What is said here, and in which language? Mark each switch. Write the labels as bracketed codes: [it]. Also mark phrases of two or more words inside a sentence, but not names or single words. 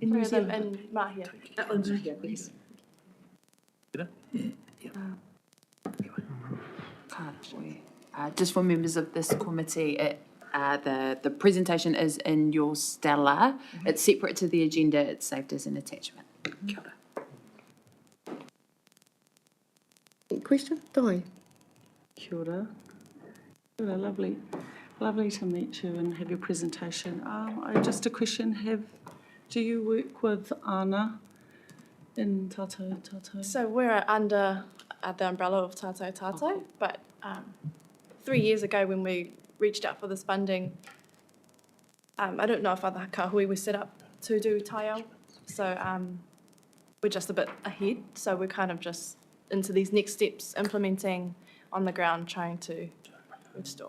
[en] In New Zealand. In Mahia. Mahia, please. Just for members of this committee, the presentation is in your Stella. It's separate to the agenda. It's saved as an attachment. [mi] Kia ora. [en] Question? Dai. [mi] Kia ora. Kia ora, [en] lovely to meet you and have your presentation. Just a question, do you work with Anna in tātou? So we're under the umbrella of tātou, but 3 years ago when we reached out for this funding, I don't know if other kahui were set up to do taiao, so we're just a bit ahead, so we're kind of just into these next steps, implementing on the ground, trying to restore.